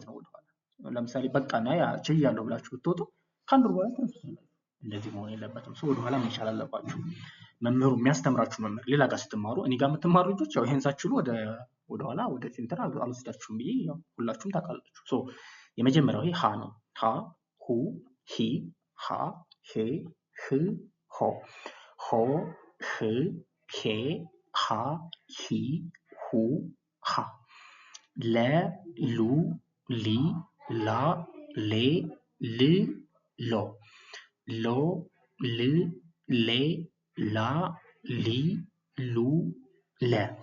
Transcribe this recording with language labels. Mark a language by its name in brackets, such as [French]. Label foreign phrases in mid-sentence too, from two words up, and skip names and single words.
[Amharic] ነው። ወደ ኋላ ለምሳሌ በቃ ና ያ ችያለሁ ብላችሁ ብትወጡ ከአንድ ወር በኋላ ትነሱታላችሁ። እንደዚህ መሆን የለበትም። ወደ ኋላ መቻል አለባችሁ። መምህሩ የሚያስተምራችሁ መምህር ሌላ ጋር ስትማሩ፣ እኔ ጋር የምትማሩ ልጆች ያው ይሄን ሳትችሉ ወደ ኋላ ወደ ፊልተር አልወስዳችሁም ብዬ ያው ሁላችሁም ታውቃላችሁ። የመጀመሪያው ይሄ ሀ ነው። ሀ ሁ ሂ ሃ ሄ ህ ሆ። ሆ ህ ሄ ሃ ሂ ሁ ሃ። ለ ሉ ሊ ላ ሌ ል ሎ። ሎ ል ሌ ላ ሊ ሉ ለ።